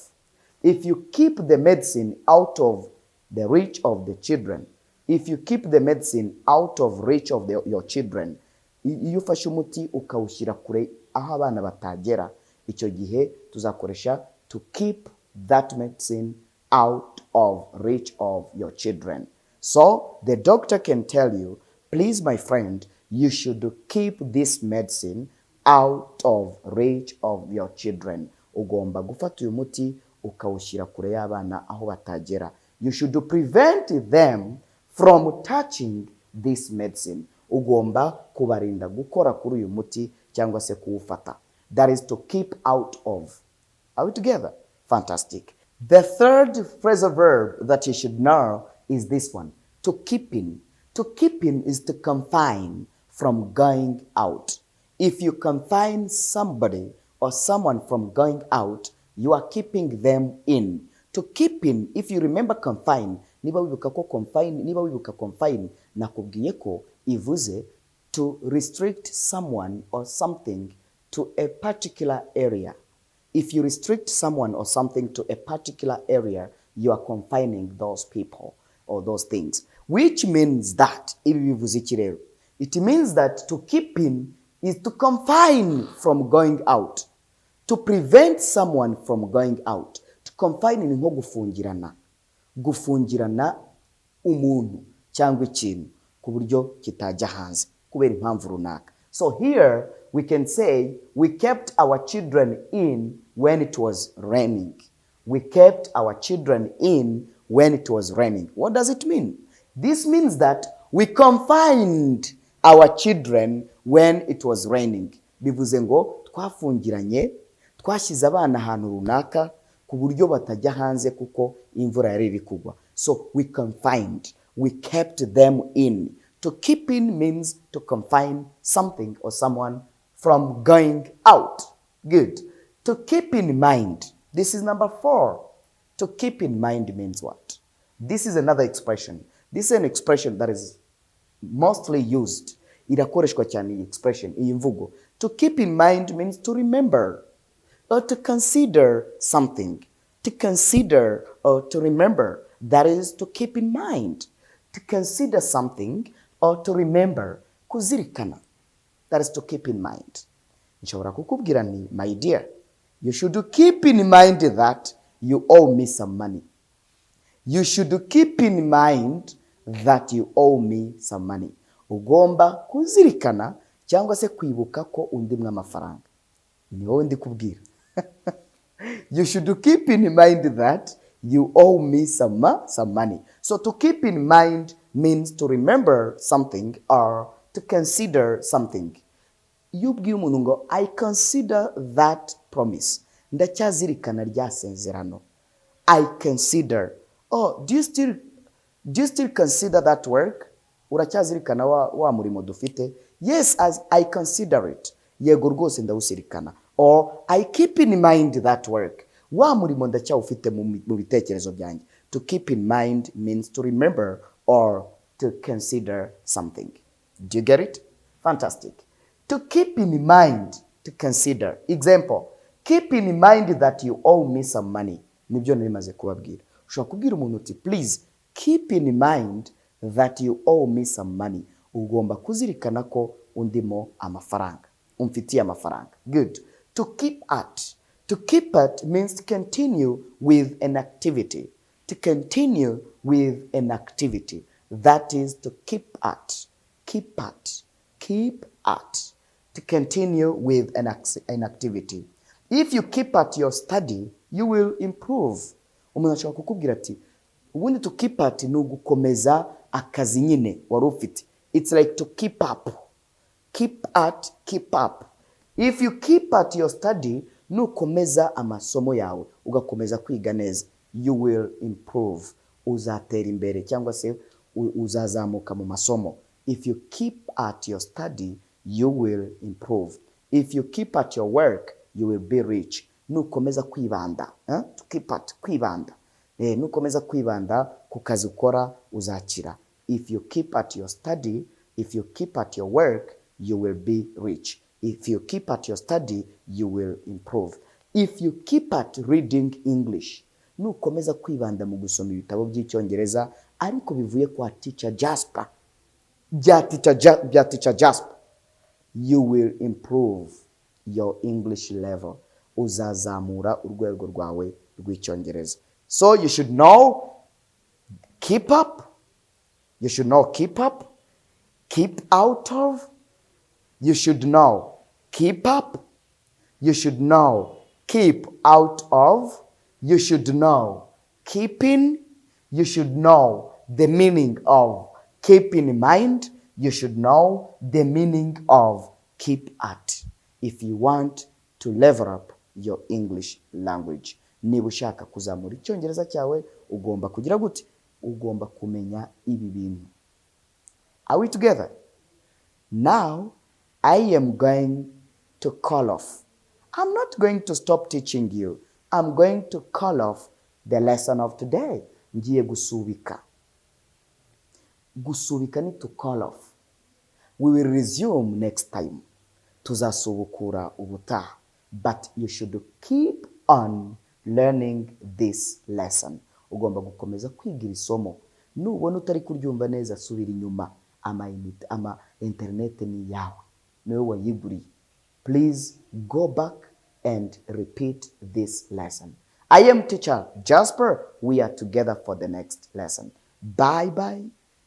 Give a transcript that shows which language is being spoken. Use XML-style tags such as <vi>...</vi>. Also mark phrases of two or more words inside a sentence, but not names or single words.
<en>If you keep the medicine out of the reach of the children, if you keep the medicine out of reach of your children,</en> <rw>iyo ufashe umuti ukawushyira kure aho abana batagera, icyo gihe tuzakoresha</rw> <en>to keep that medicine out of reach of your children. So the doctor can tell you, please my friend, you should keep this medicine out of reach of your children.</en> <rw>Ugomba gufata uyu muti ukawushyira kure y'abana aho batagera.</rw> <en>You should prevent them from touching this medicine.</en> <rw>Ugomba kubarinda gukora kuri uyu muti cyangwa se kuwufata.</rw> <en>That is to keep out of. Are we together? Fantastic. The third phrasal verb that you should know is this one, to keep in. To keep in is to confine from going out. If you confine somebody or someone from going out, you are keeping them in. To keep in, if you remember confine,</en> <rw>niba wibuka confine, nakubwiye ko ivuze</rw> <en>to restrict someone or something to a particular area. If you restrict someone or something to a particular area, you are confining those people or those things. Which means that, it means that to keep in is to confine from going out. To prevent someone from going out. To confine</en> <rw>ni nko gufungirana. Gufungirana umuntu cyangwa ikintu ku buryo kitajya hanze kubera impamvu runaka.</rw> <en>So here we can say we kept our children in when it was raining. We kept our children in when it was raining. What does it mean? This means that we confined our children when it was raining.</en> <rw>Bivuze ngo twafungiranye, twashyize abana ahantu runaka ku buryo batajya hanze kuko imvura yari iri kugwa.</rw> <en>So we confined, we kept them in. To keep in means to confine something or someone from going out. Good. To keep in mind. This is number 4. To keep in mind means what? This is another expression. This is an expression that is mostly used.</en> <rw>Irakoreshwa cyane iyi expression, iyi mvugo.</rw> <en>To keep in mind means to remember or to consider something. To consider or to remember. That is to keep in mind. To consider something or to remember. Kuzirikana. That is to keep in mind.</en> <rw>Nshobora kukubwira ni,</rw> <en>my dear, you should keep in mind that you owe me some money. You should keep in mind that you owe me some money.</en> <rw>Ugomba kuzirikana cyangwa se kwibuka ko undimwe amafaranga. Ni wowe ndi kubwira.</rw> <en>You should keep in mind that you owe me some money. So to keep in mind means to remember something or to consider something. You</en> <rw>ubwira umuntu ngo</rw> <en>I consider that promise.</en> <rw>Ndacyazirikana rya sezerano.</rw> <en>I consider. Oh, do you still consider that work?</en> <rw>Uracyazirikana wa murimo dufite?</rw> <en>Yes, as I consider it.</en> <rw>Yego rwose ndawusirikana.</rw> <en>Or I keep in mind that work.</en> <rw>Wa murimo ndacyawufite mu bitekerezo byanjye.</rw> <en>To keep in mind means to remember or to consider something. Do you get it? Fantastic. To keep in mind, to consider. Example, keep in mind that you owe me some money.</en> <rw>Nibyo narimaze kubabwira. Ushobora kubwira umuntu uti,</rw> <en>please keep in mind that you owe me some money.</en> <rw>Ugomba kuzirikana ko undimo amafaranga. Umfitiye amafaranga.</rw> <en>Good. To keep at. To keep at means to continue with an activity. To continue with an activity. That is to keep at. Keep at. Keep at. To continue with an activity. If you keep at your study, you will improve.</en> <rw>Umuntu ashobora kukubwira ati, ubundi</rw> <en>to keep at</en> <rw>ni ugukomeza akazi nyine wari ufite.</rw> <en>It's like to keep up. Keep at, keep up. If you keep at your study,</en> <rw>nukomeza amasomo yawe, ugakomeza kwiga neza,</rw> <en>you will improve.</en> <rw>Uzatera imbere cyangwa se uzazamuka mu masomo.</rw> <en>If you keep at your study, you will improve. If you keep at your work, you will be rich.</en> <rw>nukomeza kwibanda,</rw> <en>to keep at,</en> <rw>kwibanda. Nukomeza kwibanda ku kazi ukora uzakira.</rw> <en>If you keep at your study, if you keep at your work, you will be rich. If you keep at your study, you will improve. If you keep at reading English,</en> <rw>nukomeza kwibanda mu gusoma ibitabo by'icyongereza ariko bivuye kwa teacher Jasper, bya teacher Jasper,</rw> <en>you will improve your English level.</en> <rw>Uzazamura urwego rwawe rw'icyongereza.</rw> <en>So you should know keep up. You should know keep up, keep out of. You should know keep up. You should know keep out of. You should know keeping. You should know the meaning of keep in mind. You should know the meaning of keep at. If you want to level up your English language.</en> <rw>Niba ushaka kuzamura icyongereza cyawe, ugomba kugira gute? Ugomba kumenya ibi bintu.</rw> <en>Are we together? Now, I am going to call off. I'm not going to stop teaching you. I'm going to call off the lesson of today.</en> <rw>Ngiye gusubika. Gusubika ni</rw> <en>to call off. We will resume next time.</en> <rw>Tuzasubukura ubutaha.</rw> <en>But you should keep on learning this lesson.</en> <rw>Ugomba gukomeza kwigira isomo. Nubona utari kuryumva neza, subira inyuma. Ama internet ni yawe. Niwe wayiguriye.</rw> <en>Please go back and repeat this lesson. I am teacher Jasper. We are together for the next lesson. Bye bye.</en>